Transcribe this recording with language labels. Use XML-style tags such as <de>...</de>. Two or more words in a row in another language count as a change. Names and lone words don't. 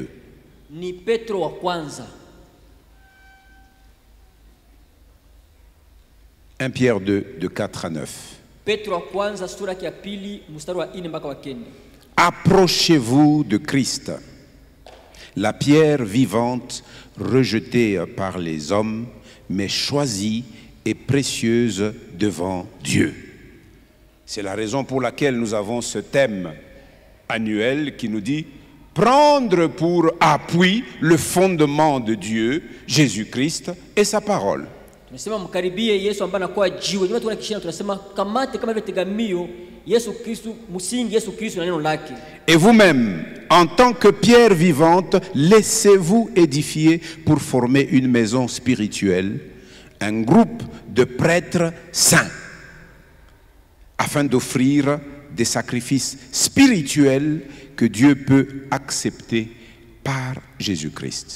<sw>Ni Petro wa kwanza.</sw> <fr>1 Pierre 2, de 4 à 9.</fr> <sw>Petro wa kwanza sura yake ya pili mstari wa 4 mpaka wa 9.</sw> <fr>Approchez-vous de Christ, la pierre vivante rejetée par les hommes, mais choisie et précieuse devant Dieu. C'est la raison pour laquelle nous avons ce thème annuel qui nous dit prendre pour appui le fondement de Dieu, Jésus-Christ et sa parole.</fr> <sw>Tunasema mkaribie Yesu ambaye anakuwa jiwe. Ndio tuna kishina tunasema kamate kama vile tegamio Yesu Kristo, msingi Yesu Kristo na neno lake.</sw> <fr>Et vous-même, en tant que pierre vivante, laissez-vous édifier pour former une maison spirituelle, un groupe de prêtres saints, afin d'offrir des sacrifices spirituels que Dieu peut accepter par Jésus-Christ.</fr>